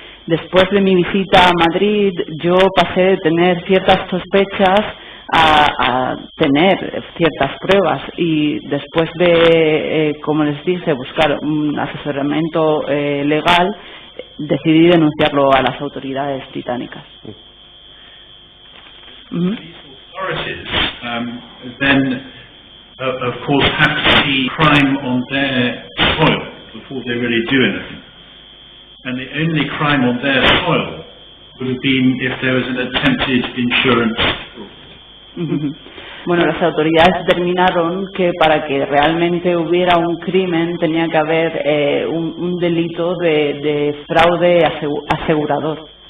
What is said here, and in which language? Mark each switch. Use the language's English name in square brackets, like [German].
[Spanish] Después de mi visita a Madrid, yo pasé de tener ciertas sospechas a tener ciertas pruebas, y después de, como les dije, buscar un asesoramiento legal, decidí denunciarlo a las autoridades británicas. [English] Authorities then, of course, have to see crime on their soil before they really do anything. And the only crime on their soil would have been if there was an attempted insurance fraud. [Spanish] Bueno, las autoridades determinaron que para que realmente hubiera un crimen tenía que haber un delito de fraude asegurador.